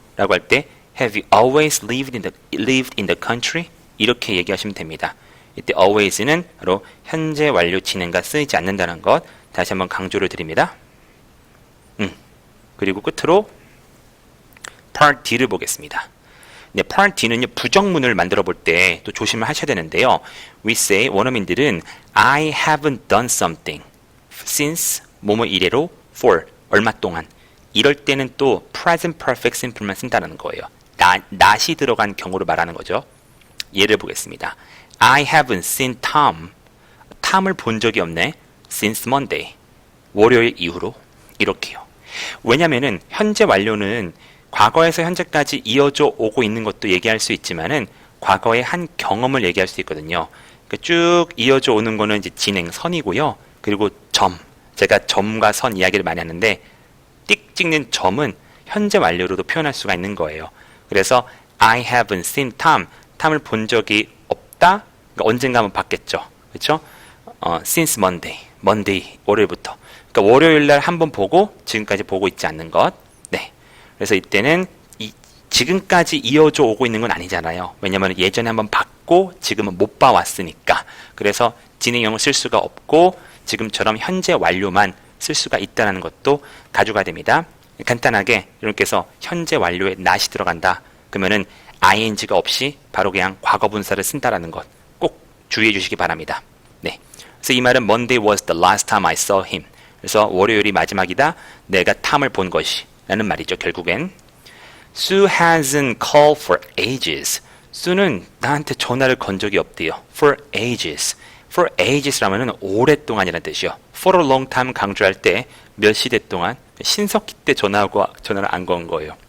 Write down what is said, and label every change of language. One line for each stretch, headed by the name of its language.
Korean: 라고 할 때
English: have you always lived in the country?
Korean: 이렇게 얘기하시면 됩니다. 이때 always는 바로 현재 완료 진행과 쓰이지 않는다는 것 다시 한번 강조를 드립니다. 그리고 끝으로 Part D를 보겠습니다. 네, Part D는요, 부정문을 만들어 볼 때 또 조심을 하셔야 되는데요.
English: We say,
Korean: 원어민들은
English: I haven't done something since
Korean: 뭐뭐 이래로 for 얼마 동안 이럴 때는 또 present perfect simple만 쓴다는 거예요. not이 들어간 경우를 말하는 거죠. 예를 보겠습니다.
English: I haven't seen Tom.
Korean: 탐을 본 적이 없네.
English: Since Monday.
Korean: 월요일 이후로. 이렇게요. 왜냐면은 현재 완료는 과거에서 현재까지 이어져 오고 있는 것도 얘기할 수 있지만은 과거의 한 경험을 얘기할 수 있거든요. 그러니까 쭉 이어져 오는 거는 이제 진행선이고요. 그리고 점. 제가 점과 선 이야기를 많이 하는데 띡 찍는 점은 현재 완료로도 표현할 수가 있는 거예요.
English: 그래서 I haven't seen Tom.
Korean: 탐을 본 적이 없다. 그러니까 언젠가 한번 봤겠죠. 그렇죠?
English: Since Monday.
Korean: Monday. 월요일부터. 그러니까 월요일 날 한번 보고 지금까지 보고 있지 않는 것. 네. 그래서 이때는 지금까지 이어져 오고 있는 건 아니잖아요. 왜냐하면 예전에 한번 봤고 지금은 못 봐왔으니까. 그래서 진행형을 쓸 수가 없고 지금처럼 현재 완료만 쓸 수가 있다는 것도 가져가야 됩니다. 간단하게 여러분께서 현재 완료에 not이 들어간다. 그러면은 ing가 없이 바로 그냥 과거분사를 쓴다라는 것 꼭 주의해 주시기 바랍니다. 네.
English: 그래서 이 말은 Monday was the last time I saw him.
Korean: 그래서 월요일이 마지막이다. 내가 탐을 본 것이 라는 말이죠. 결국엔
English: Sue hasn't called for ages.
Korean: 수는 나한테 전화를 건 적이 없대요.
English: For ages.
Korean: For ages라면은 오랫동안이라는 뜻이요.
English: For a long time
Korean: 강조할 때 몇 시대 동안 신석기 때 전화를 안 건 거예요.